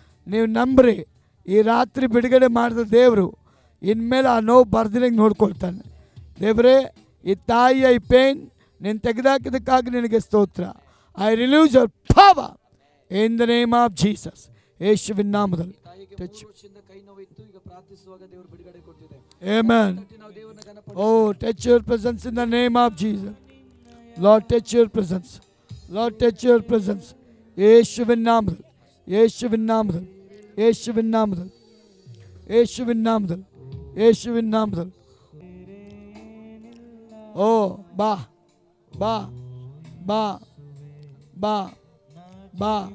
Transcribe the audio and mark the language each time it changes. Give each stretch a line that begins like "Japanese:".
Kannada: ನೀವು ನಂಬ್ರಿ, ಈ ರಾತ್ರಿ ಬಿಡುಗಡೆ ಮಾಡಿದ ದೇವರು ಇನ್ಮೇಲೆ ಆ ನೋವು ಬರ್ದಿರಂಗೆ ನೋಡ್ಕೊಳ್ತಾನೆ. ದೇವರೇ, ಈ ತಾಯಿಯ ಈ ಪೇನ್ ನೀನು ತೆಗೆದಾಕಿದ್ದಕ್ಕಾಗಿ ನಿನಗೆ ಸ್ತೋತ್ರ.
English: I relieves your power in the name of Jesus.
Kannada: ಯೇಸುವಿನ ನಾಮದಲ್ಲಿ Amen.
English: Oh, touch your presence in the name of Jesus. Lord, touch your presence. Lord, touch your presence.
Kannada: ಯೇಸುವಿನ ನಾಮದಲ್ಲಿ, ಯೇಸುವಿನ ನಾಮದಲ್ಲಿ, ಯೇಸುವಿನ ನಾಮದಲ್ಲಿ, ಯೇಸುವಿನ ನಾಮದಲ್ಲಿ, ಯೇಸುವಿನ ನಾಮದಲ್ಲಿ. ಓ ಬಾ ಬಾ ಬಾ ಬಾ ಬಾ.